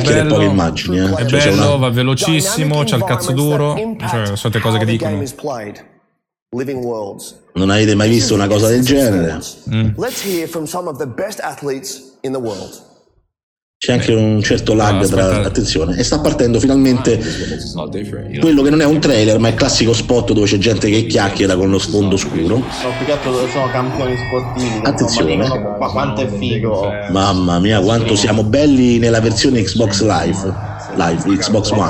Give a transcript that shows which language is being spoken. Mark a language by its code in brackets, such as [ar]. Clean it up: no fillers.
[it] bello, va velocissimo, c'ha il cazzo duro, cioè sono tutte cose che dicono. [en] Living worlds. [it] Non avete mai visto una cosa del genere? [en] Let's hear from some of the best athletes in the world. [it] C'è anche un certo lag tra attenzione e sta partendo finalmente quello che non è un trailer ma è il classico spot dove c'è gente che chiacchiera con lo sfondo scuro. Sono campioni sportivi, attenzione, ma quanto è figo, mamma mia quanto siamo belli nella versione Xbox Live Xbox One,